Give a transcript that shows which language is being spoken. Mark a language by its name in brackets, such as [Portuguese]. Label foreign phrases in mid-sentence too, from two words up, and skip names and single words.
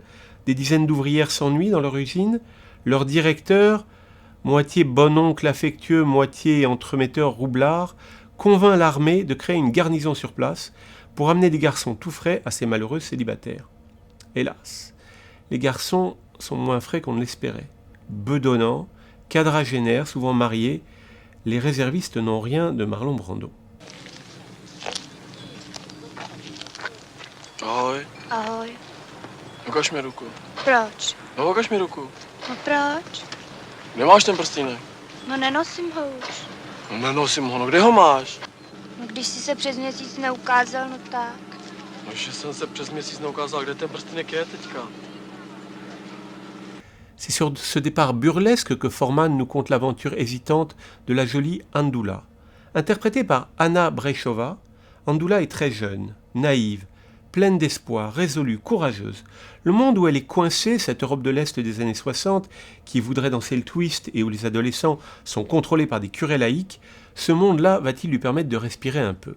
[French] Des dizaines d'ouvrières s'ennuient dans leur usine. Leur directeur, moitié bon oncle affectueux, moitié entremetteur roublard, convainc l'armée de créer une garnison sur place pour amener des garçons tout frais à ces malheureux célibataires. Hélas, les garçons sont moins frais qu'on ne l'espérait. Bedonnants, quadragénaires, souvent mariés, les réservistes n'ont rien de Marlon Brando. [Czech] Ahoj. Ahoj. Ukaž mi ruku. Proč? No, ukaž mi ruku. No proč? Nemáš ten prstínek? No nenosím ho už. No, nenosím ho, no kde ho máš? No když jsi se přes měsíc neukázal, no tak. No, že jsem se přes měsíc neukázal, kde ten prstínek je teďka. [French] C'est sur ce départ burlesque que Forman nous conte l'aventure hésitante de la jolie Andula. Interprétée par Anna Brejchova, Andula est très jeune, naïve, pleine d'espoir, résolue, courageuse. Le monde où elle est coincée, cette Europe de l'Est des années 60, qui voudrait danser le twist et où les adolescents sont contrôlés par des curés laïcs, ce monde-là va-t-il lui permettre de respirer un peu ?